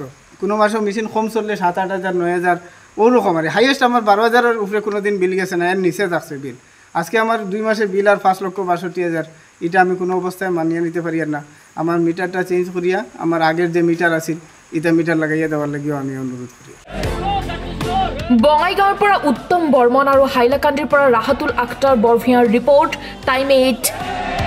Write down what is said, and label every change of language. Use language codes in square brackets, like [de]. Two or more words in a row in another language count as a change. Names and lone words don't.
[bn] কোনো মাসেও মেশিন কম চললে 7,000-8,000 9,000 ওরকম। আর হাইয়েস্ট আমার 12,000-এর উপরে কোনো দিন বিল গেছে না, এর নিচে থাকছে বিল। আজকে আমার 2 মাসে বিল আর 5,62,000, এটা আমি কোনো অবস্থায় মানিয়ে নিতে পারি আর না। আমার মিটারটা চেঞ্জ করিয়া আমার আগের যে মিটার আছিল এটা মিটার লাগাইয়া দেওয়ার লাগিও আমি অনুরোধ করি। [as] বঙাইগাঁৱৰ পৰা উত্তম বৰ্মন আৰু হাইলাকান্দিৰ পৰা ৰাহাতুল আখতাৰ বৰভূঞাৰ [en] report time [as] 8।